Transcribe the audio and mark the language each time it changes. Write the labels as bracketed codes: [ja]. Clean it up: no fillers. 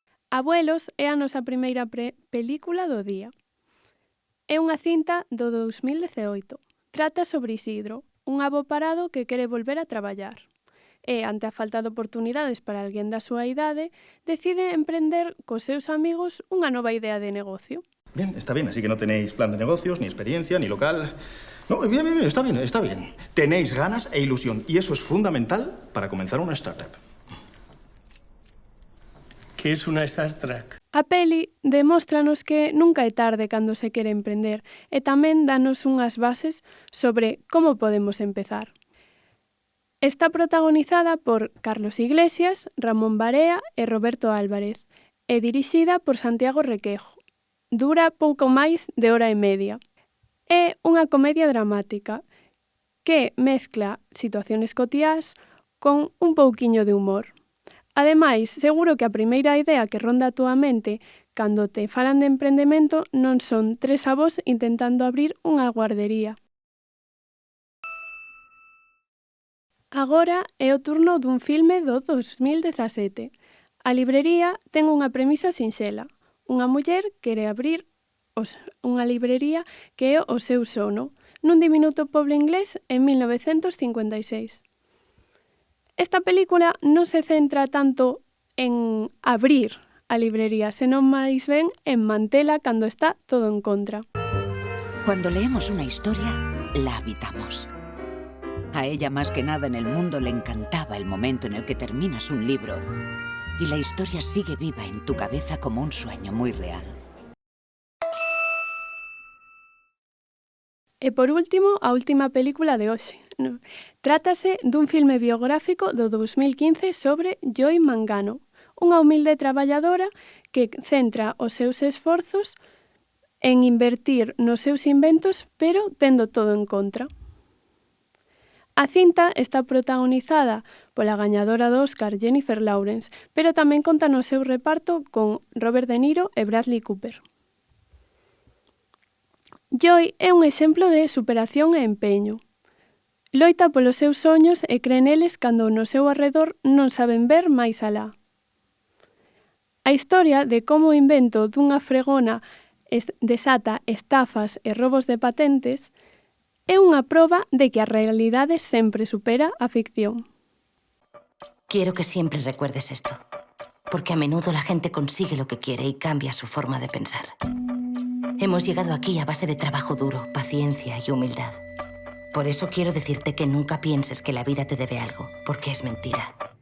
[gl] Abuelos é a nosa primeira película do día. É unha cinta do 2018. Trata sobre Isidro, un avo parado que quere volver a traballar. E, ante a falta de oportunidades para alguén da súa idade, decide emprender cos seus amigos unha nova idea de negocio. [es] Bien, está bien, así que no tenéis plan de negocios, ni experiencia, ni local. No, bien, está bien, está bien. Tenéis ganas e ilusión, y eso es fundamental para comenzar una startup. ¿Qué es una startup? [gl] A peli demóstranos que nunca é tarde cando se quere emprender e tamén danos unhas bases sobre como podemos empezar. Está protagonizada por Carlos Iglesias, Ramón Barea e Roberto Álvarez e dirixida por Santiago Requejo. Dura pouco máis de hora e media. É unha comedia dramática que mezcla situaciones cotiás con un pouquiño de humor. Ademais, seguro que a primeira idea que ronda a túa mente cando te falan de emprendemento non son tres avós intentando abrir unha guardería. Agora é o turno dun filme do 2017. A librería ten unha premisa sinxela. Unha muller quere abrir unha librería que é o seu sono, nun diminuto pobo inglés en 1956. Esta película non se centra tanto en abrir a librería, senón máis ben en mantela cando está todo en contra. [es] Cuando leemos una historia, la habitamos. A ella más que nada en el mundo le encantaba el momento en el que terminas un libro y la historia sigue viva en tu cabeza como un sueño muy real. [gl] E por último, a última película de hoxe. Trátase dun filme biográfico do 2015 sobre Joy Mangano, unha humilde traballadora que centra os seus esforzos en invertir nos seus inventos, pero tendo todo en contra. A cinta está protagonizada pola gañadora do Oscar Jennifer Lawrence, pero tamén conta no seu reparto con Robert De Niro e Bradley Cooper. Joy é un exemplo de superación e empeño. Loita polos seus soños e cree neles cando no seu arredor non saben ver máis alá. A historia de como o invento dunha fregona desata estafas e robos de patentes é unha proba de que a realidade sempre supera a ficción. [es] Quiero que siempre recuerdes esto, porque a menudo la gente consigue lo que quiere y cambia su forma de pensar. Hemos llegado aquí a base de trabajo duro, paciencia y humildad. Por eso quiero decirte que nunca pienses que la vida te debe algo, porque es mentira.